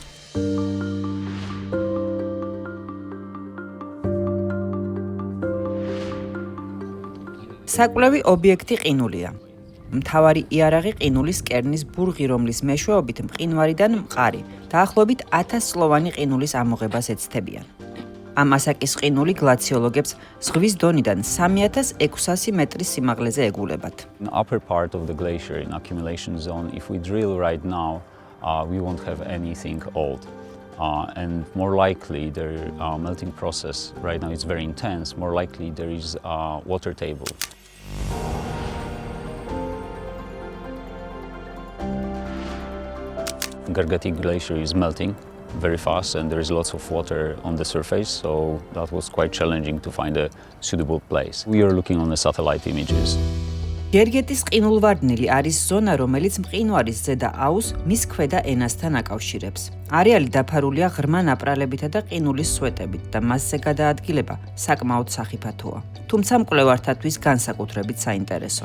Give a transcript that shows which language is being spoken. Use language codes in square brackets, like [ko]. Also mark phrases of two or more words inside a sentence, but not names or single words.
[ka] საკვლევი ობიექტი ყინულია. მთავარი იარაღი ყინულის კერნის ბურღი, რომლის მეშვეობით მყინვარიდან მყარი, დაახლოებით 1000 სლოვანი ყინულის ამოღებას ეცდებიან. ამ ასაკის ყინული გლაციოლოგებს ზღვის დონიდან 3600 მეტრის სიმაღლეზე ეგულებათ. [en] In the upper part of the glacier in accumulation zone, if we drill right now, we won't have anything old. And more likely, the melting process right now is very intense. More likely, there is a water table. Gergeti glacier is melting very fast and there is lots of water on the surface, so that was quite challenging to find a suitable place. We are looking on the satellite images. [ka] გერგეთის ყინულვარდნილი არის ზონა, რომელიც მყინვარის ზედა აუზს მის ქვედა ენასთან აკავშირებს. არეალი დაფარულია ღრმა ნაპრალებითა და ყინულის სვეტებით და მასზე გადაადგილება საკმაოდ სახიფათოა. თუმცა მკვლევართათვის განსაკუთრებით საინტერესო.